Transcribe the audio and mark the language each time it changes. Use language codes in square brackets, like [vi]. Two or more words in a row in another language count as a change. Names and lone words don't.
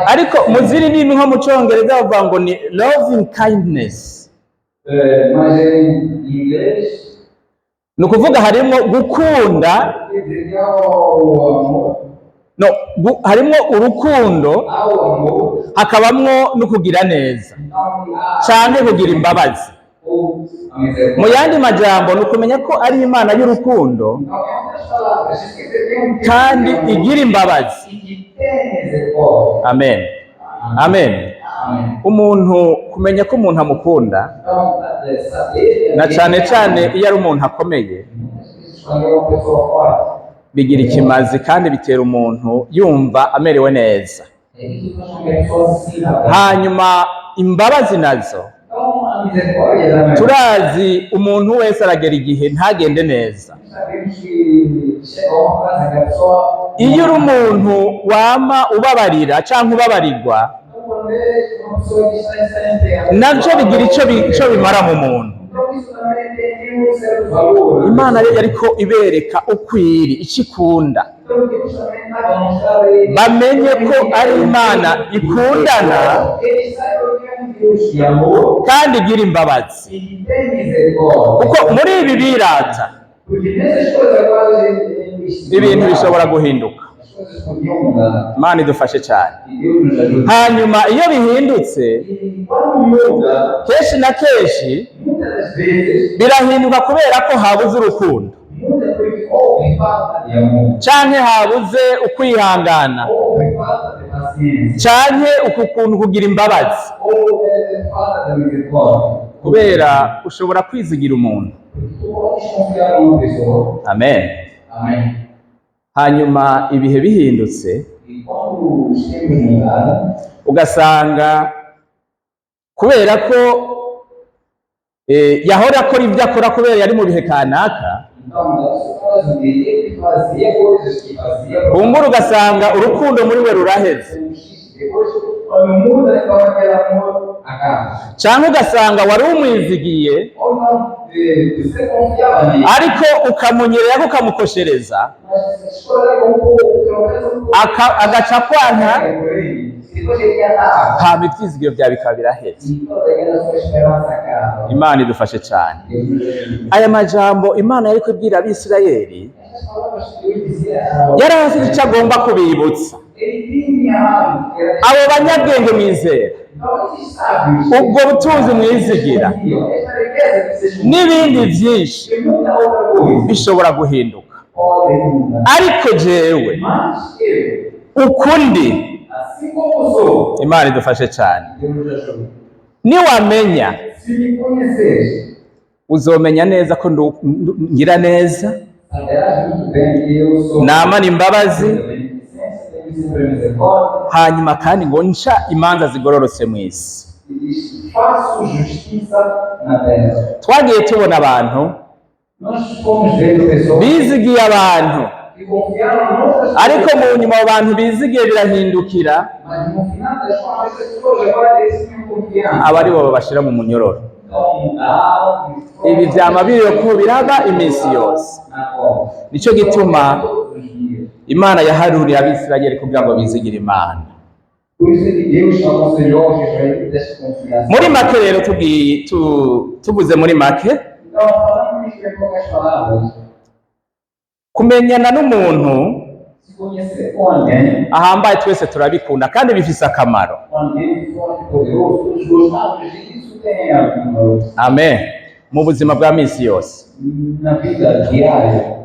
[rn] Ariko mu zindi ndimi nko mu Congereza bavuga ngo ni [en] loving kindness, [pt] Mas em inglês, [rn] ni ukuvuga harimo gukunda, [pt] quer dizer que ao amor, [rn] harimo urukundo, [pt] ao amor, [rn] hakabamwo no kugira neza [pt] então há [rn] canke kugira imbabazi. [pt] ou a [rn] Mu [pt] misericórdia. [rn] yandi majambo ni ukumenya ko ari Imana y'urukundo [pt] Então, em outras palavras, quer dizer, tem um [rn] kandi [pt] tipo de amor [rn] igira imbabazi. [pt] e que tem misericórdia. [rn] Amen. Amen. [pt] Amém. [rn] Umuntu kumenya ko umuntu amukunda, [pt] Então, saber [rn] na cane cane iyo ari umuntu akomeye, [pt] muitas vezes quando é uma pessoa forte, [rn] bigira ikimazi kandi bitera umuntu yumva amerewe neza. [pt] é isso que nós chamamos de pessoa sensível. [rn] Hanyuma imbabazi nazo [pt] Então, a misericórdia da [rn] turazi umuntu wese aragera igihe ntagende neza. [pt] sabemos que chega uma fase que a pessoa. [rn] Iyo uri umuntu wama ubabarira canke ubabarirwa, [pt] Então, quando é uma pessoa que está sempre. [rn] navyo bigira ico bimara mu muntu. [pt] Então, isso também tem um certo valor. [rn] Imana rero ariko ibereka ukwiri ico ikunda, [pt] Então, Deus também está a mostrar a eles. [rn] bamenye ko ari Imana ikundana [pt] Eles saibam que é um Deus de amor [rn] kandi igira imbabazi. [pt] e que tem misericórdia. [rn] Kuko muri ibi birata [pt] Porque nessas coisas agora eles [rn] ibintu bishobora guhinduka. [pt] as coisas podiam mudar. [rn] Imana idufashe cyane. [pt] E Deus nos ajuda. [rn] Hanyuma iyo bihindutse, [pt] E quando muda, [rn] kenshi na kenshi [pt] muitas das vezes, [rn] birahinduka kubera ko habuze urukundo [pt] muda porque houve falta de amor, [rn] canke habuze ukwihangana [pt] houve falta de paciência, [rn] canke uku kuntu kugira imbabazi. [pt] houve falta de misericórdia. [rn] Kubera ushobora kwizigira umuntu. [pt] Porque tu podes confiar em uma pessoa. [rn] Amen. [pt] Amém. [rn] Hanyuma ibihe bihindutse, [pt] E quando os tempos mudaram, [rn] ugasanga kubera ko yahora akora ibyo akora kubera yari mu bihe kanaka, [pt] então das pessoas ele fazia coisas que fazia. [rn] kumbura ugasanga urukundo muri we ruraheze, [pt] Depois, quando muda, então aquele amor acaba. [rn] canke ugasanga wari umwizigiye [pt] Ou não, você confiava nele, [rn] ariko ukamunyerera ukamukoshereza, [pt] mas escolhe pouco, pelo menos pouco. [rn] agaca kwanka, [pt] Depois ele ia dar. [rn] hama ivyizigiro vyawe bikaba biraheze. [pt] E toda aquela sua esperança acaba. [rn] Imana idufashe cane. [pt] Deus nos ajude. [rn] Aya majambo Imana yariko ibwira Abisirayeli, [pt] Essas palavras que eu dizia, [rn] yari azi ico agomba kubibutsa. [pt] ele tinha algo que era. [rn] Abo banyabwenge mwizera, [pt] Então, esses sábios. [rn] ubwo butunzi mwizigira, [pt] Essa riqueza que vocês [rn] n'ibindi vyinshi [pt] e muita outra coisa [rn] bishobora guhinduka. [pt] podem mudar. [rn] Ariko jewe [pt] Mas eu, [rn] ukundi, [pt] assim como sou, [rn] Imana idufashe cane, [pt] Deus nos ajude. [rn] niwamenya [pt] Se me conheceres, [rn] uzomenya neza ko ngira neza, [pt] saberás muito bem que eu sou. [rn] namana imbabazi, [pt] Beneficência, tenho sempre misericórdia. [rn] hanyuma kandi ngo nca imanza zigororotse mw'isi. [pt] E diz: faço justiça na terra. [rn] Twagiye tubona abantu [pt] Nós fomos vendo pessoas [rn] bizigiye abantu, [pt] que confiaram em outras [rn] ariko [pt] pessoas, [rn] mu nyuma abo bantu bizigiye birahindukira, [pt] mas no final das contas, essas pessoas agora eles tinham confiança. [rn] aba ari bo babashira mu munyororo. [pt] Então mudaram e [rn] Ibi vyama biriko biraba iminsi yose. [pt] na cova. [rn] Nico gituma [pt] Todos os dias. [rn] Imana yaharuriye Abisirayeli kugira ngo bizigire Imana. [pt] Por isso é que Deus aconselhou os israelitas que confiassem. [rn] Muri make rero tuvuze muri make, [pt] Então, falando isso em poucas palavras, [rn] kumenyana n'umuntu [pt] se conhecer com alguém, [rn] ahambaye twese turabikunda kandi bifise akamaro. [pt] forte, poderoso, todos gostamos disso, tem algum valor. [rn] Amen. Mu buzima bwa minsi yose. [pt] Na vida diária,